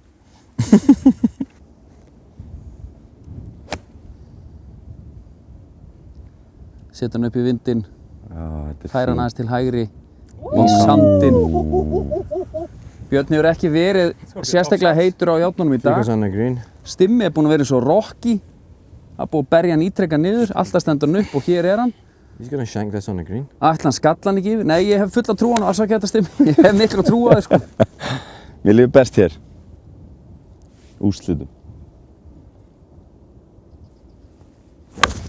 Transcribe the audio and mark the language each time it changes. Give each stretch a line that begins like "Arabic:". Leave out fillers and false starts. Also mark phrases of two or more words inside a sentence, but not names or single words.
Icelandic: Setja hann upp í vindinn, Já, þetta er færa hann fínt. aðeins til hægri í sandinn. Björn hefur ekki verið sérstaklega heitur á járnunum í dag.
English: Goes on the green.
Icelandic: Stimmi er búinn að vera eins og Rocky. Það er búið að berja hann ítrekka niður, alltaf stendur hann upp og hér er hann.
English: He's going to shank this on the green.
Icelandic: Ætla hann skalla hann ekki yfir? Nei, ég hef fulla trú á hann og afsakið þetta Stimmi. Ég hef mikla trú á þið sko. Mér líður best hér. Úrslitum.